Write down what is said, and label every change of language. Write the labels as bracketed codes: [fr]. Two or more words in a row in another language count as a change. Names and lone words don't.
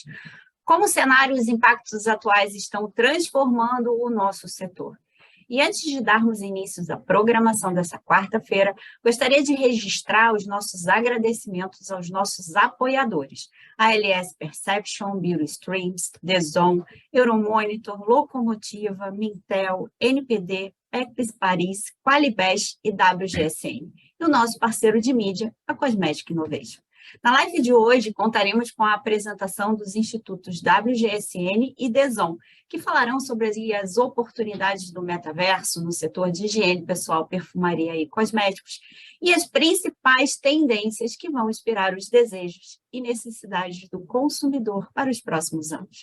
[pt] Como o cenário e os impactos atuais estão transformando o nosso setor. E antes de darmos início à programação dessa quarta-feira, gostaria de registrar os nossos agradecimentos aos nossos apoiadores, a LS Perception, Beauty Streams, The Zone, Euromonitor, Locomotiva, Mintel, NPD, Eclis Paris, Qualibest e WGSN. E o nosso parceiro de mídia, a Cosmetic Innovation. Na live de hoje, contaremos com a apresentação dos institutos WGSN e DESON, que falarão sobre as oportunidades do metaverso no setor de higiene pessoal, perfumaria e cosméticos e as principais tendências que vão inspirar os desejos e necessidades do consumidor para os próximos anos.